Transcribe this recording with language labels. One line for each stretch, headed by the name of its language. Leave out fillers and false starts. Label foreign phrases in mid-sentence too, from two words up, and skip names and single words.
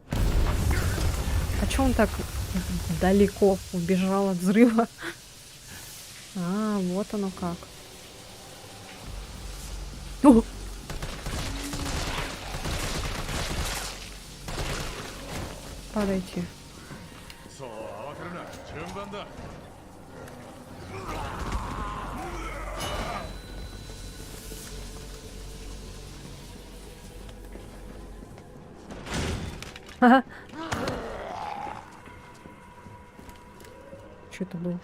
Russian: А чё он так далеко убежал от взрыва? А, вот оно как. О! Падайте.
Japanese: そう慌てるな。順番だ。
Russian: Что это было?